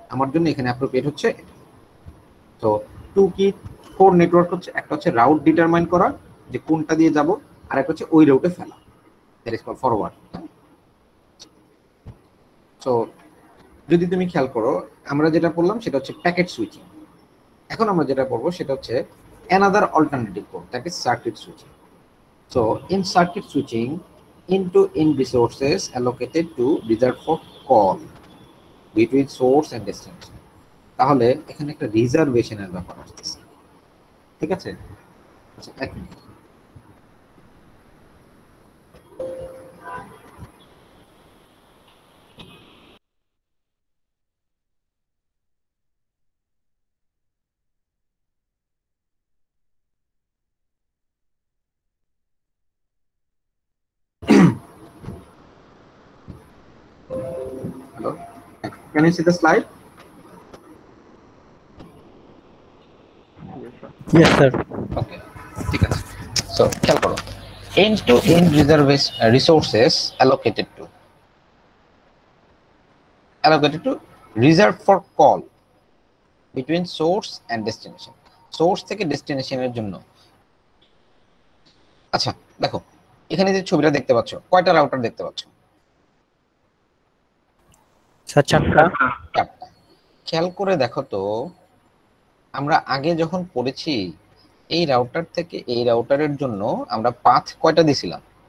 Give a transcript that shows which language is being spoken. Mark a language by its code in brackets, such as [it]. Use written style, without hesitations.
[bn] আমার জন্য এখানে অ্যাপ্রোপ্রিয়েট হচ্ছে এটা। তো টু কি কোর নেটওয়ার্ক হচ্ছে, একটা হচ্ছে রাউট ডিটারমাইন করা যে কোনটা দিয়ে যাব, আর একটা হচ্ছে ওই রাউটে ফেলা, that is called forward. So যদি তুমি খেয়াল করো, আমরা যেটা পড়লাম সেটা হচ্ছে প্যাকেট সুইচিং। এখন আমরা যেটা পড়বো সেটা হচ্ছে [en] another alternative code, that is circuit switching. So in circuit switching, end-to-end resources allocated to reserved for call between source and destination. [bn] তাহলে এখানে একটা রিজার্ভেশনের ব্যাপার আসছে, ঠিক আছে? আচ্ছা, এক minute. [en] Hello, can you see the slide? Yes, sir. [bn] Okay, ঠিক আছে। [en] So [bn] খেয়াল করো, [en] end-to-end resources allocated to reserved for call between source and destination. [bn] Source থেকে ডেস্টিনেশনের জন্য। আচ্ছা দেখো, এখানে যে ছবিটা দেখতে পাচ্ছ, কয়টা রাউটার দেখতে পাচ্ছ? স্যার চারটা। খেয়াল করে দেখো তো, আমরা আগে যখন পড়েছি এই রাউটার থেকে এই রাউটারের জন্য আমরা পাথ কয়টা দিছিলাম?